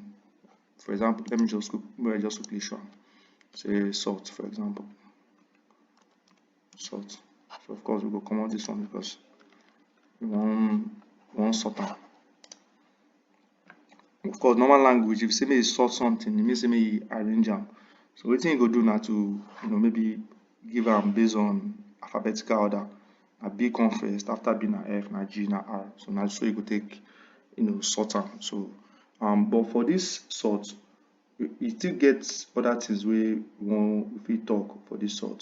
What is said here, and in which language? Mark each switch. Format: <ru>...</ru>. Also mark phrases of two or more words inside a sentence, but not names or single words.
<pcm>For example, let me just quickly show. Say sort, for example, sort. So of course we go come out this one because we want sort am. Of course, normal language, if you say may you sort something, it means say may you arrange am. So wetin you go do now to maybe give am based on alphabetical order. Na B come first, after B na F, na G, na R. So now so you go take sort am. So but for this sort, you still get other things wey we fit talk for this sort.</pcm>